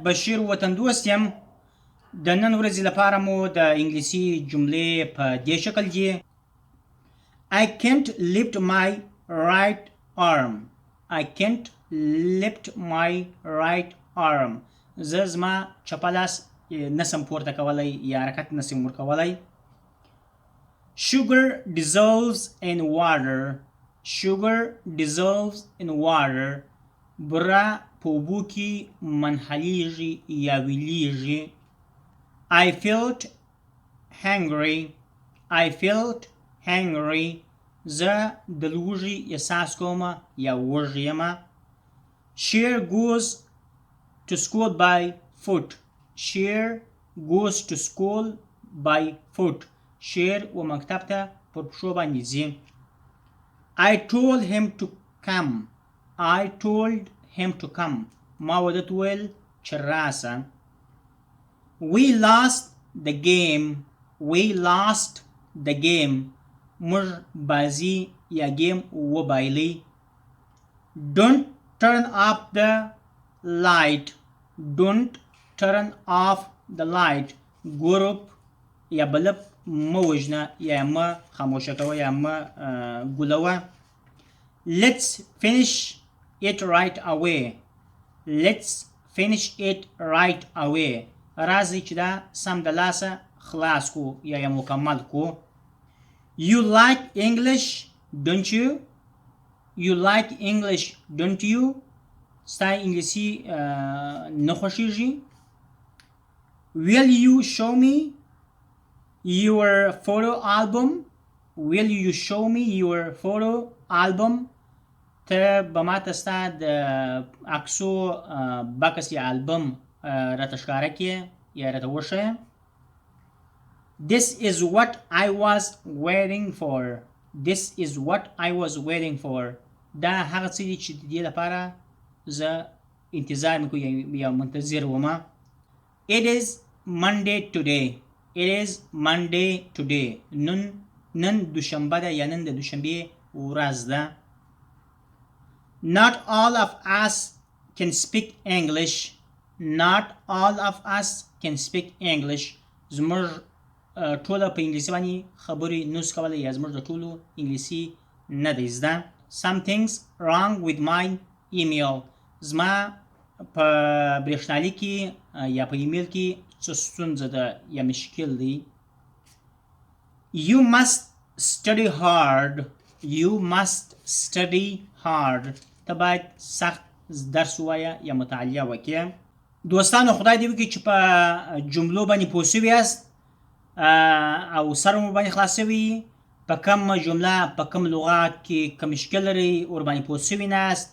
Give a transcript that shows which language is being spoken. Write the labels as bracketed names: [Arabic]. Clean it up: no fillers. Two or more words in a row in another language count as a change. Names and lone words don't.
[Pashto] بشیر وطندوست یم. د نن ورځې لپاره مو د انګلیسي جملې په دې شکل دي. [English] I can't lift my right arm. I can't lift my right arm. [Pashto] زه زما چپه لاس نسم پورته کولی یا حرکت نسم ورکولی. [English] Sugar dissolves in water. Sugar dissolves in water. [Pashto] بوره په اوبو کې منحلیږي یا ویلیږي. [English] I felt hungry. I felt hungry. [Pashto] زه د لوږې احساس کوم یا وږی یم. [English] Cher goes to school by foot. Cher goes to school by foot. [Pashto] Cher و مکتب ته پر پښو باندې ځي. [English] I told him to come. I told him to come. [Pashto] ما ودته وویل چې راسه. [English] We lost the game. We lost the game. [Pashto] موږ بازی یا گیم وبایلی. [English] Don't turn off the light. Don't turn off the light. [Pashto] ګروپ یا بلب مه وژنه یا مه خاموشه کوه یا مه ګلوه. [English] Let's finish it right away. Let's finish it right away. [Pashto] راځئ چې دا سم د لاسه خلاص کو یا یې مکمل کو. [English] You like English, don't you? You like English, don't you? [Pashto] ستا انګلیسي نه خوښیږي؟ [English] Will you show me your photo album? Will you show me your photo album? [Pashto] ته به ماته ستا د عکسو بکس یا البم راته ښکاره کړې یا راته وښیه. [English] This is what I was waiting for. This is what I was waiting for. [Pashto] دا هغه څه دي چې د دې لپاره زه انتظار مې کوم یا منتظر وم. [English] It is Monday today. It is Monday today. [Pashto] نن دوشنبه ده یا نن د دوشنبې ورځ ده. [English] Not all of us can speak English. Not all of us can speak English. [Pashto] زموږ ټوله په انګلیسي باندې خبرې نوس کولی یا زموږ د ټولو انګلیسي نه دی زده. [English] Something's wrong with my email. [Pashto] زما په برېښنالیک کې یا په ایمیل کې څه ستونزه ده یا مشکل دی. [English] You must study hard. You must study hard. [Pashto] ته باید سخت درس ووایه یا مطالعه وکړې. دوستانو خدای دې وکړي چې په جملو باندې پوه شوي یاست او سر مو باندې خلاص شوي. په کوم جمله په کوم لغات کې کوم مشکل لري ورباندې پوه شوي ناست.